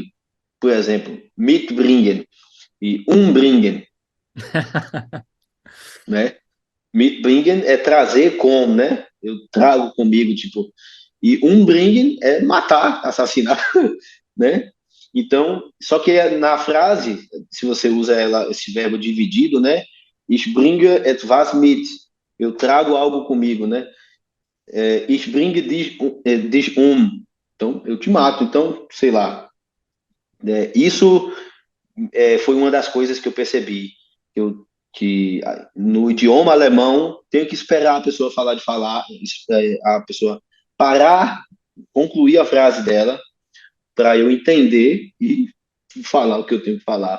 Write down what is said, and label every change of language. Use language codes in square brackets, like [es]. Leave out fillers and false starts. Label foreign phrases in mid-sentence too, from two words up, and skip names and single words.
[pt] Por exemplo, mitbringen e umbringen, né? Mitbringen é trazer com, né? Eu trago comigo, tipo. E umbringen é matar, assassinar, né? Então, só que na frase, se você usa esse verbo dividido, né? [de] Ich bringe etwas mit. [pt] Eu trago algo comigo, né? [de] Ich bringe dich [pt] Então, eu te mato. Então, sei lá. Isso foi uma das coisas que eu percebi. Eu, que no idioma alemão, tenho que esperar a pessoa falar, a pessoa parar, concluir a frase dela, para eu entender e falar o que eu tenho que falar.